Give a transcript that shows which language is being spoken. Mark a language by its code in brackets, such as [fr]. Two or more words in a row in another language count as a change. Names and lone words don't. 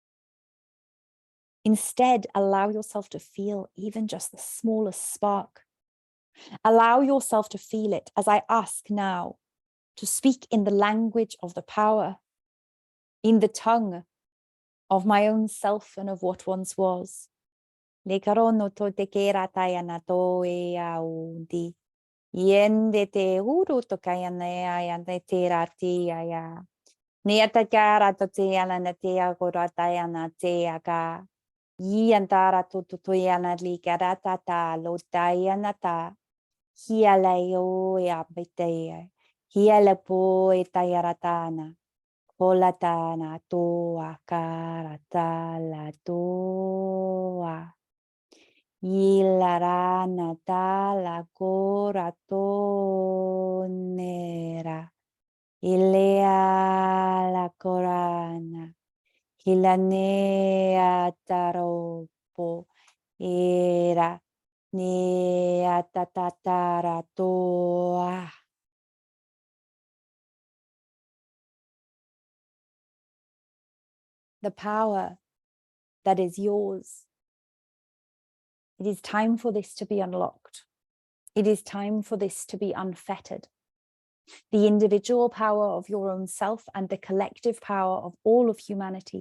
[en] Instead, allow yourself to feel even just the smallest spark. Allow yourself to feel it as I ask now to speak in the language of the power, in the tongue of my own self and of what once was. Le karono to te kera tayana to e aundi. Yende te uru to kayana ayana te rati aya. Neata kara to te alana te agora tayana te aga. Yandara to yana li karata ta lo tayana ta. Hialeo e abete. Hialepo e tayaratana. Polatana toa karata la toa. Ilarana tala coratonera. Ilea la corana. Hilanea taropo. Era nea tatatara toa. The power that is yours. It is time for this to be unlocked. It is time for this to be unfettered. The individual power of your own self and the collective power of all of humanity.